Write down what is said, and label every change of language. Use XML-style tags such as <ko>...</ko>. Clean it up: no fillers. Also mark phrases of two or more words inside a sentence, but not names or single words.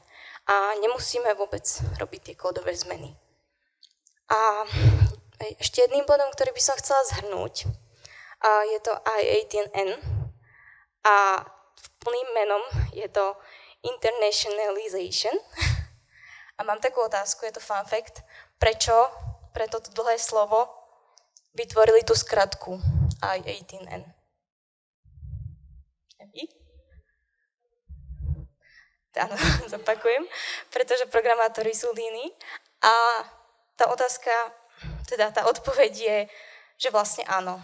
<sk>A nemusíme vôbec robiť tie kódové zmeny. A ešte jedným bodom, ktorý by som chcela zhrnúť, je to I18N a plným menom je to internationalization. A mám takú otázku, je to</sk> <en>fun fact,</en> <sk>prečo pre toto dlhé slovo vytvorili tú skratku I18N? Áno, zopakujem, pretože programátori sú líni a tá otázka, teda tá odpoveď je, že vlastne áno.</sk>